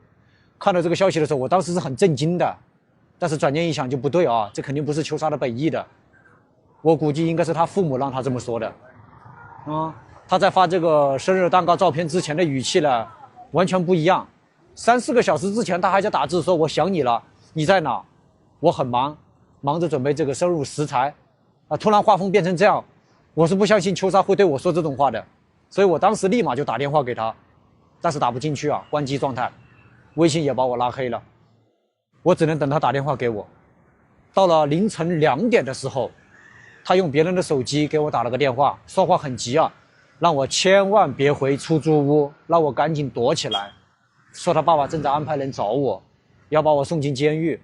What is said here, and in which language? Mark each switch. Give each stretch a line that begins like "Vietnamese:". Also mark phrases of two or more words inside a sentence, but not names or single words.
Chinese: 看到這個消息的時候，我當時是很震驚的，但是轉念一想就不對啊，這肯定不是秋莎的本意的，我估計應該是他父母讓他這麼說的。他在發這個生日蛋糕照片之前的語氣呢，完全不一樣。3-4個小時之前他還在打字說我想你了，你在哪？我很忙，忙着準備這個生日食材啊，突然畫風變成這樣，我是不相信秋莎會對我說這種話的，所以我當时立馬就打電話給他，但是打不進去啊，關機狀態，微信也把我拉黑了，我只能等他打電話給我。到了凌晨2點的時候，他用別人的手機給我打了個電話，說話很急啊，讓我千萬別回出租屋，讓我趕緊躲起來，說他爸爸正在安排人找我，要把我送進監獄。